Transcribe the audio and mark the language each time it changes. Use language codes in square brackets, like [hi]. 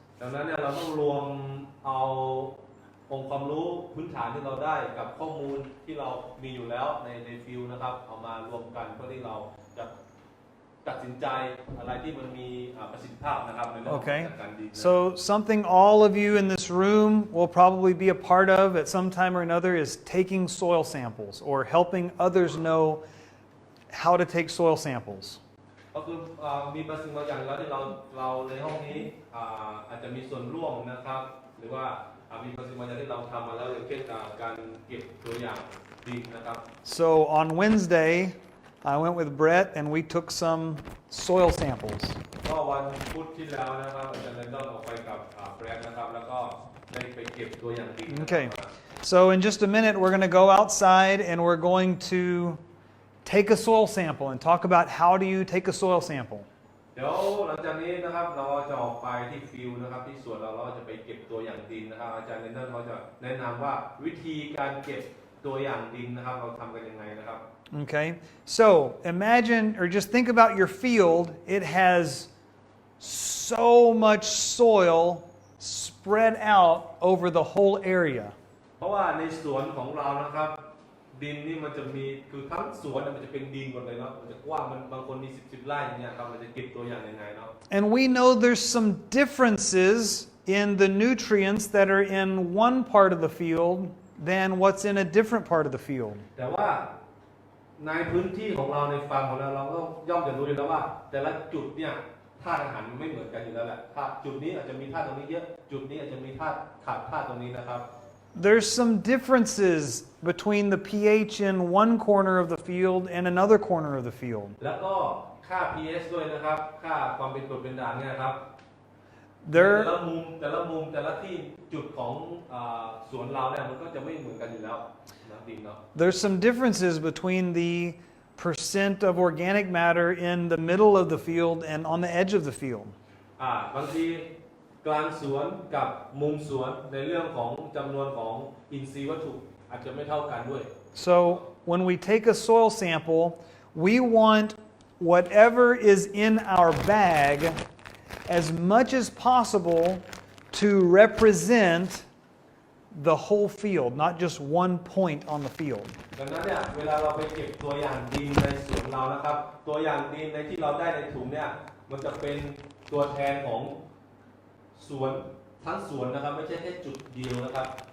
[th] ดังนั้นเนี่ยเราต้องรวมเอาองค์ความรู้พื้นฐานที่เราได้กับข้อมูลที่เรามีอยู่แล้วในฟิลนะครับเอามารวมกันเพื่อที่เราจะตัดสินใจอะไรที่มันมีประสิทธิภาพนะครับในเรื่องของการดี [en] So something all of you in this room will probably be a part of at some time or another is taking soil samples or helping others know how to take soil samples. [th] ก็คือมีบางสิ่งบางอย่างแล้วที่เราในห้องนี้อาจจะมีส่วนร่วมนะครับหรือว่ามีบางสิ่งบางอย่างที่เราทำมาแล้วอย่างเช่นการเก็บตัวอย่างดินนะครับ [en] So on Wednesday, I went with Brett and we took some soil samples. [th] ก็วันพุธที่แล้วนะครับอาจารย์เลนดอนออกไปกับแบรดนะครับแล้วก็ได้ไปเก็บตัวอย่างดิน [en] Okay. So in just a minute, we're going to go outside and we're going to take a soil sample and talk about how do you take a soil sample. [th] เดี๋ยวหลังจากนี้นะครับเราจะออกไปที่ฟิลด์นะครับที่สวนเราจะไปเก็บตัวอย่างดินนะครับอาจารย์เลนดอนเขาจะแนะนำว่าวิธีการเก็บตัวอย่างดินนะครับเราทำกันยังไงนะครับ [en] Okay, so imagine or just think about your field. It has so much soil spread out over the whole area. [th] เพราะว่าในสวนของเรานะครับดินนี่มันจะมีคือทั้งสวนมันจะเป็นดินหมดเลยเนาะมันจะกว้างมันบางคนมี10ไร่อย่างเงี้ยครับมันจะเก็บตัวอย่างยังไงเนาะ [en] And we know there's some differences in the nutrients that are in one part of the field than what's in a different part of the field. [th] แต่ว่าในพื้นที่ของเราในฟาร์มของเราเราก็ย่อมจะรู้อยู่แล้วว่าแต่ละจุดเนี่ยธาตุอาหารมันไม่เหมือนกันอยู่แล้วแหละธาตุจุดนี้อาจจะมีธาตุตรงนี้เยอะจุดนี้อาจจะมีธาตุขาดธาตุตรงนี้นะครับ [en] There's some differences between the pH in one corner of the field and another corner of the field. [th] แล้วก็ค่า pH ด้วยนะครับค่าความเป็นกรดเป็นด่างเนี่ยครับ [en] There [th] แต่ละมุมแต่ละที่จุดของสวนเราเนี่ยมันก็จะไม่เหมือนกันอยู่แล้วนะดินเนาะ [en] There's some differences between the percent of organic matter in the middle of the field and on the edge of the field. [th] บางทีกลางสวนกับมุมสวนในเรื่องของจำนวนของอินทรีย์วัตถุอาจจะไม่เท่ากันด้วย [en] So when we take a soil sample, we want whatever is in our bag as much as possible to represent the whole field, not just one point on the field. [th] ดังนั้นเนี่ยเวลาเราไปเก็บตัวอย่างดินในสวนเรานะครับตัวอย่างดินในที่เราได้ในถุงเนี่ยมันจะเป็นตัวแทนของสวนทั้งสวนนะครับไม่ใช่แค่จุดเดียวนะครับ